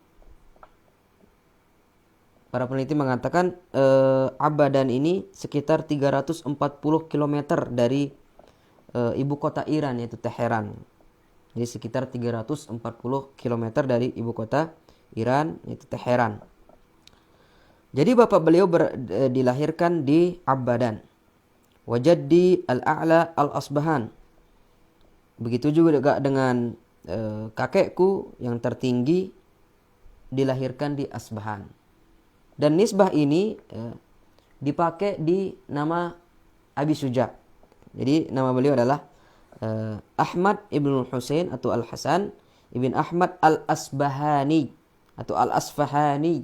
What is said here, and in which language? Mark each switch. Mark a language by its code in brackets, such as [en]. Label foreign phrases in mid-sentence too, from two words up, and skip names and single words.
[id] Para peneliti mengatakan Abbadan ini sekitar 340 km dari ibu kota Iran, yaitu Teheran. Jadi sekitar 340 km dari ibu kota Iran, yaitu Teheran. Jadi bapak beliau dilahirkan di Abbadan. [ar] وجدي الأعلى الأصبهان. [id] Begitu juga dengan kakekku yang tertinggi dilahirkan di Asbahan. Dan nisbah ini dipakai di nama Abi Syuja'. Jadi nama beliau adalah Ahmad ibn Husain atau Al-Hasan ibn Ahmad Al-Asbahani atau Al-Asfahani.